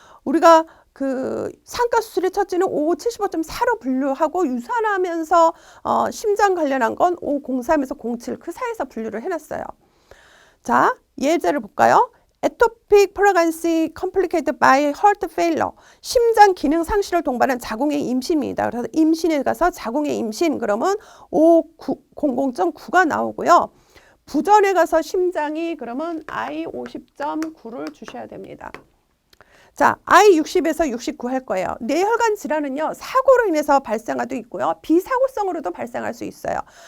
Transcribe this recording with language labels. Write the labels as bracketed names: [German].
[Korean] 우리가 그 상가 수술의 처치는 O75.4로 분류하고, 유산하면서 심장 관련한 건 O03에서 07 그 사이에서 분류를 해놨어요. 자, 예제를 볼까요? [English] Ectopic pregnancy complicated by heart failure. [Korean] 심장 기능 상실을 동반한 자궁의 임신입니다. 그래서 임신에 가서 자궁의 임신, 그러면 O00.9가 나오고요. 부전에 가서 심장이, 그러면 I50.9를 주셔야 됩니다. 자, I60에서 69 할 거예요. 뇌혈관 질환은요, 사고로 인해서 발생하도 있고요, 비사고성으로도 발생할 수 있어요.